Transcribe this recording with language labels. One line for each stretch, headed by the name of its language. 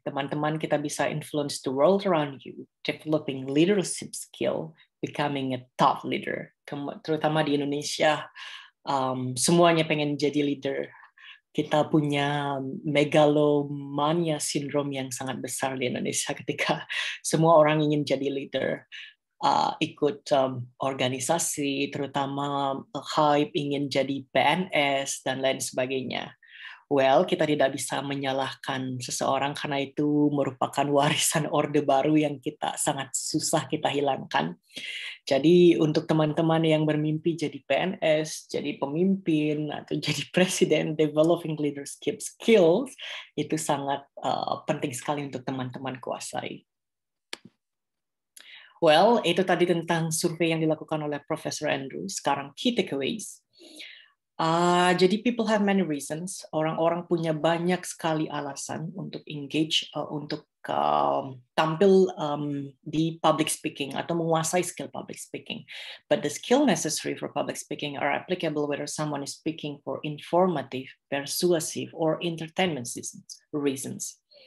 Indonesian: Teman-teman, kita bisa
English: influence the world around you, developing leadership skill, becoming a top leader.
Indonesian: Terutama di Indonesia, semuanya pengen jadi leader. Kita punya megalomania syndrome yang sangat besar di Indonesia ketika semua orang ingin jadi leader, ikut organisasi, terutama hype ingin jadi PNS dan lain sebagainya. Well, kita tidak bisa menyalahkan seseorang karena itu merupakan warisan Orde Baru yang sangat susah kita hilangkan. Jadi untuk teman-teman yang bermimpi jadi PNS, jadi pemimpin, atau jadi presiden,
English: developing leadership skills,
Indonesian: itu sangat penting sekali untuk teman-teman kuasai. Well, itu tadi tentang survei yang dilakukan oleh Profesor Andrew. Sekarang key takeaways.
English: Jadi people have many reasons.
Indonesian: Orang-orang punya banyak sekali alasan untuk engage, untuk tampil di public speaking atau menguasai skill public speaking.
English: But the skill necessary for public speaking are applicable whether someone is speaking for informative, persuasive, or entertainment reasons.